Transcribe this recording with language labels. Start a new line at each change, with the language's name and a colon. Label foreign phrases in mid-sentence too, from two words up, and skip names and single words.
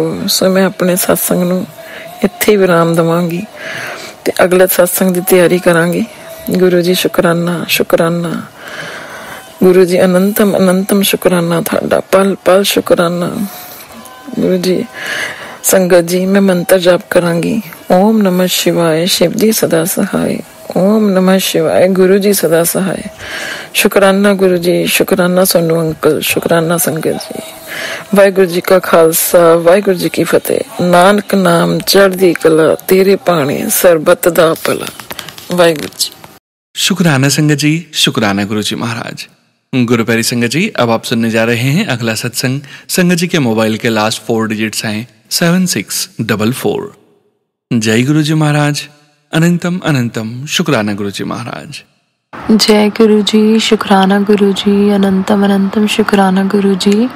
Punjabi: ਸੋ ਮੈਂ ਆਪਣੇ ਸਤਸੰਗ ਨੂੰ ਇੱਥੇ ਵਿਰਾਮ ਦੇਵਾਂਗੀ ਤੇ ਅਗਲੇ ਸਤਸੰਗ ਦੀ ਤਿਆਰੀ ਕਰਾਂਗੀ। ਗੁਰੂ ਜੀ ਸ਼ੁਕਰਾਨਾ ਸ਼ੁਕਰਾਨਾ, ਗੁਰੂ ਜੀ ਅਨੰਤਮ ਅਨੰਤਮ ਸ਼ੁਕਰਾਨਾ ਤੁਹਾਡਾ, ਪਲ ਪਲ ਸ਼ੁਕਰਾਨਾ। ਗੁਰੂ ਜੀ ਸੰਗਤ ਜੀ ਮੈਂ ਮੰਤਰ ਜਾਪ ਕਰਾਂਗੀ।
Hindi: ओम नमः शिवाय, शिव जी सदा सहाय। ओम नमः शिवाय, गुरु जी सदा सहाय। शुकराना गुरु जी, शुकराना सोनू अंकल, शुकराना संगत जी। वाहिगुरु जी का खालसा, वाहिगुरु जी की फतेह।
Punjabi: ਨਾਨਕ ਨਾਮ ਚੜ੍ਹਦੀ ਕਲਾ, ਤੇਰੇ ਪਾਨੀ ਸਰਬਤ ਦਾ ਭਲਾ।
Hindi: वाहिगुरु जी। शुकराना संगत जी, शुकराना गुरु जी महाराज। गुरु प्यारी संगत जी, अब आप सुनने जा रहे हैं अगला सत्संग। संगत जी के मोबाइल के
English: last 4 digits
Hindi: हैं 7644। जय गुरु जी महाराज। अनंतम अनंतम शुक्राना गुरु जी महाराज। जय गुरु जी, शुक्राना गुरु जी, अनंतम अनंतम शुक्राना गुरु जी।